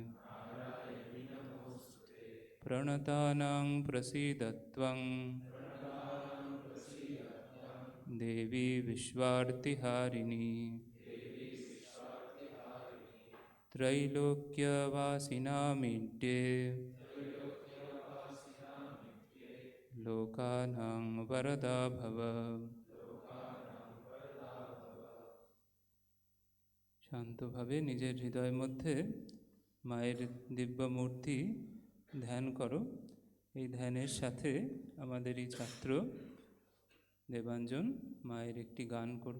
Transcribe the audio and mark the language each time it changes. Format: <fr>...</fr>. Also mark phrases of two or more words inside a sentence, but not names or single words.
<sa>प्रणतानां प्रसीदत्वं देवी विश्वार्तिहारिणी त्रैलोक्यवासिनामीड्ये लोकानां वरदा भव।</sa> <bn>শান্তভাবে নিজের হৃদয়ের মধ্যে মায়ের দিব্য মূর্তি ধ্যান করো। এই ধ্যানের সাথে আমাদের এই ছাত্র দেবাঞ্জন মায়ের একটি গান করবে।</bn>